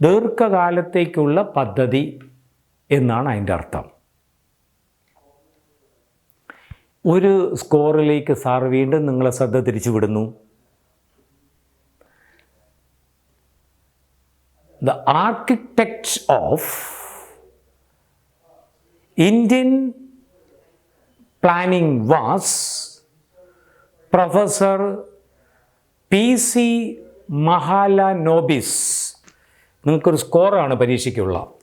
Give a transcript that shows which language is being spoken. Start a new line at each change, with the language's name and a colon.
Malayalam: ദീർഘകാലത്തേക്കുള്ള പദ്ധതി എന്നാണ് അതിൻ്റെ അർത്ഥം. ഒരു സ്കോറിലേക്ക് സാർ വീണ്ടും നിങ്ങളെ ശ്രദ്ധ തിരിച്ചു വിടുന്നു.
English: The architect of Indian planning was Professor P.C. Mahalanobis.
Malayalam: നിങ്ങൾക്കൊരു സ്കോറാണ് പരീക്ഷയ്ക്കുള്ള.